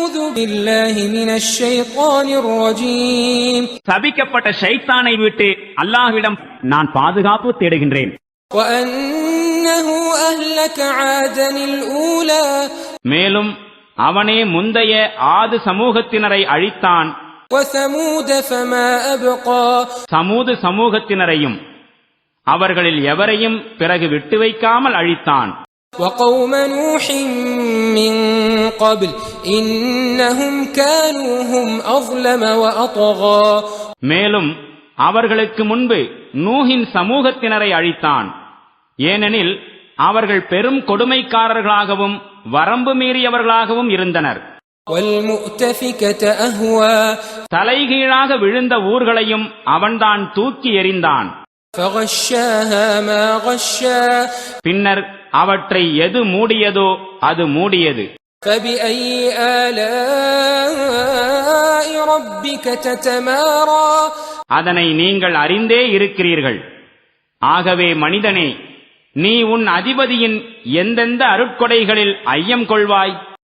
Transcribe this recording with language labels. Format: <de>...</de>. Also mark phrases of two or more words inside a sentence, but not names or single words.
<ar>بالله من الشيطان الرجيم</ar> <ta>சபிக்கப்பட்ட ஷைத்தானை விட்டு அல்லாஹ்விடம் நான் பாதுகாப்பு தேடுகின்றேன்.</ta> <ar>وأنه أهلك عادا الأولى</ar> <ta>மேலும் அவனே முந்தைய ஆது சமூகத்தினரை அழித்தான்.</ta> <ar>وثمود فما أبقى</ar> <ta>சமூது சமூகத்தினரையும் அவர்களில் எவரையும் பிறகு விட்டு வைக்காமல் அழித்தான்.</ta> <ar>وقوم نوح من قبل إنهم كانوا هم أظلم وأطغى</ar> <ta>மேலும் அவர்களுக்கு முன்பு நூஹின் சமூகத்தினரை அழித்தான். ஏனெனில் அவர்கள் பெரும் கொடுமைக்காரர்களாகவும் வரம்பு மீறியவர்களாகவும் இருந்தனர்.</ta> <ar>والمؤتفكة أهوى</ar> <ta>தலைகீழாக விழுந்த ஊர்களையும் அவன்தான் தூக்கி எறிந்தான்.</ta> <ar>فغشاها ما غشا</ar> <ta>பின்னர் அவற்றை எது மூடியதோ அது மூடியது.</ta> <ar>فبأي آلاء ربك تتمارى</ar> <ta>அதனை நீங்கள் அறிந்தே இருக்கிறீர்கள். ஆகவே மனிதனே, நீ உன் அதிபதியின் எந்தெந்த அருட்கொடைகளில் ஐயம் கொள்வாய்?</ta>